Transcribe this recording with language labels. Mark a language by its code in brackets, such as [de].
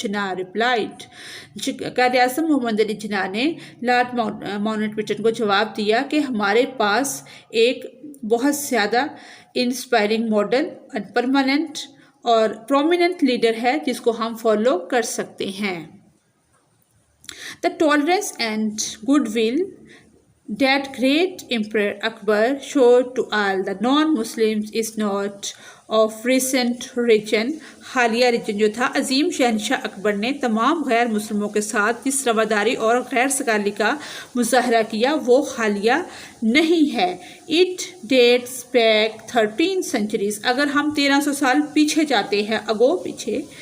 [ur] جناح replied, Quaid Azam محمد علی جناح نے lord Mount beaten کو جواب دیا کہ ہمارے پاس ایک بہت زیادہ انسپائرنگ ماڈل، پرماننٹ اور پرومیننٹ لیڈر ہے جس کو ہم فالو کر سکتے ہیں. [en] The tolerance and goodwill that great Emperor Akbar showed to all the non-Muslims is not of recent region. [ur] حالیہ ریجن جو تھا، عظیم شہنشاہ اکبر نے تمام غیر مسلموں کے ساتھ جس رواداری اور غیر سگالی کا مظاہرہ کیا وہ حالیہ نہیں ہے. [en] It dates back 13 centuries، [ur] اگر ہم 1300 سال پیچھے جاتے ہیں، پیچھے.